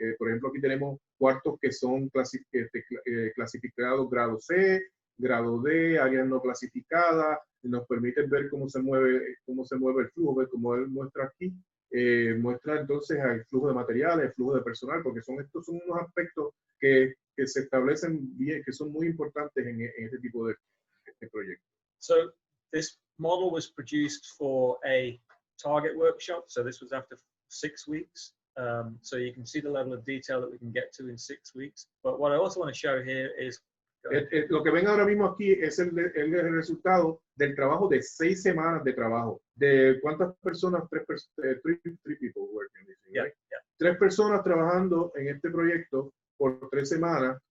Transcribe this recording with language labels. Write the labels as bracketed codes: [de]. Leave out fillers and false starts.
[es] Por ejemplo, aquí tenemos cuartos que son clasificados grado C, grado D, áreas no clasificadas, nos permiten ver cómo se mueve el flujo, como él muestra aquí. Muestra entonces el flujo de materiales, el flujo de personal, porque estos son unos aspectos que se establecen bien, que son muy importantes en este tipo de proyectos. [en] So this model was produced for a target workshop. So this was after 6 weeks. So you can see the level of detail that we can get to in 6 weeks. But what I also want to show here is [es] Lo que ven ahora mismo aquí es el resultado del trabajo de 6 semanas de trabajo. ¿De cuántas personas? [en] 3 people working, right? [es] 3 personas trabajando en este proyecto por 3 semanas.